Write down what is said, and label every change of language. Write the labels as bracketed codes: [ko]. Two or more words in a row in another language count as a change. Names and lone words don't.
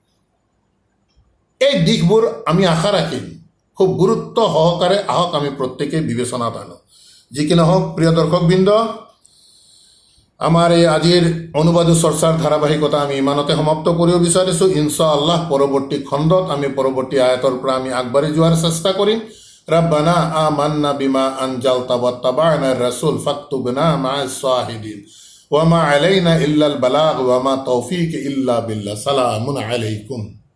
[as] এই দিশবোৰ আমি আশা ৰাখিম খুব গুৰুত্ব সহকাৰে আহক আমি প্ৰত্যেকেই বিবেচনাত আনো। যি কি নহওক প্ৰিয় দৰ্শকবৃন্দ, আমাৰ এই আজিৰ অনুবাদী চৰ্চাৰ ধাৰাবাহিকতা আমি ইমানতে সমাপ্ত কৰিব বিচাৰিছোঁ। ইনশাআল্লাহ পৰৱৰ্তী খণ্ডত আমি পৰৱৰ্তী আয়াতৰ পৰা আমি আগবাঢ়ি যোৱাৰ চেষ্টা কৰিম। [ar] ربنا آمنا بما أنزلت واتبعنا الرسول فاكتبنا مع الشاهدين وما علينا إلا البلاغ وما توفيق إلا بالله. سلام عليكم.